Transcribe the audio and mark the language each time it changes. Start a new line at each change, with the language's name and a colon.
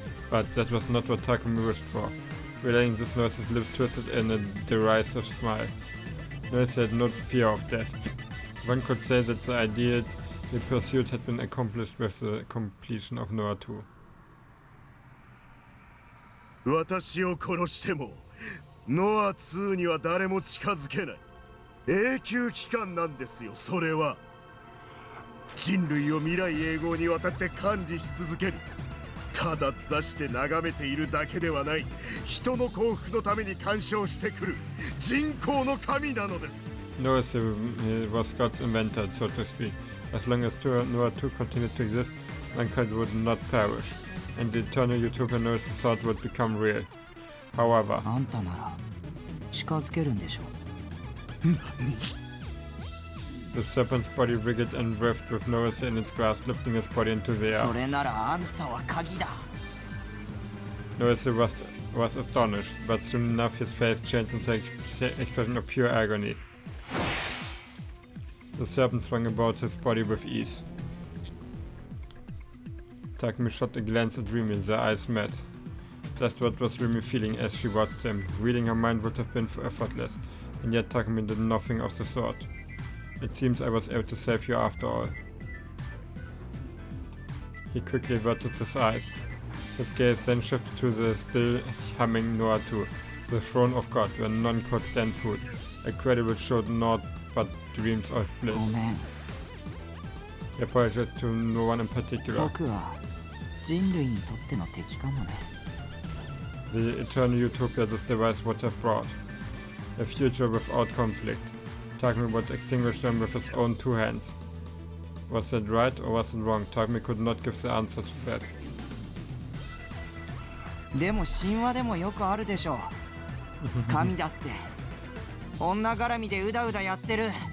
English: But that was not what Takumi wished for. Relaying this, Norse's lips twisted in a derisive smile. Norse had no fear of death. One could say that the ideals he pursued had been accomplished with the completion of Noah 2.
Japanese: 私を殺してもノア2には誰も近づけない永久期間なんですよ。それは人類を未来永劫にわたって管理し続ける。ただ座して眺めているだけではない、人の幸福のために干渉してくる人工の神なのです。
English: Noah was God's inventor, so to speak. As long as Noah 2 continued to exist, mankind would not perish, and the eternal utopia Noah thought would become real. However,
Japanese: あんたなら近づけるんでしょ。
English: the serpent's body wriggled and writhed with Noah in its grasp, lifting his body into the
Japanese: そ
English: air.
Japanese: れならあんたは鍵だ。
English: Noah was astonished, but soon enough his face changed into an expression of pure agony. The serpent swung about his body with ease. Takumi shot a glance at Rimi, their eyes met. That's what was Rimi feeling as she watched him. Reading her mind would have been effortless, and yet Takumi did nothing of the sort. It seems I was able to save you after all. He quickly averted his eyes. His gaze then shifted to the still humming Noah 2, the throne of God, where none could stand food. A credible showed naught but dreams of bliss.
Japanese: ごめん。
English: He apologized to no one in particular.
Japanese: 僕は人類にとっての敵かもね。
English: The eternal utopia this device would have brought. A future without conflict. Takumi would extinguish them with his own two hands. Was that right or was it wrong? Takumi could not give the answer to that.
Japanese: でも神話でもよくあるでしょ。神だって女絡みでうだうだやってる。